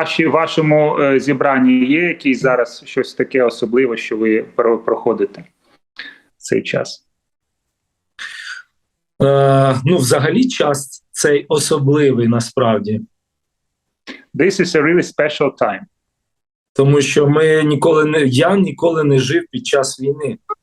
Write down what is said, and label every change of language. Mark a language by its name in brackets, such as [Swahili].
[Ukrainian] Вашому зібранні є якісь зараз щось таке особливе, що ви проходите цей час? Взагалі час цей особливий насправді. [English] This is a really special time. [Ukrainian] Тому що я ніколи не жив під час війни.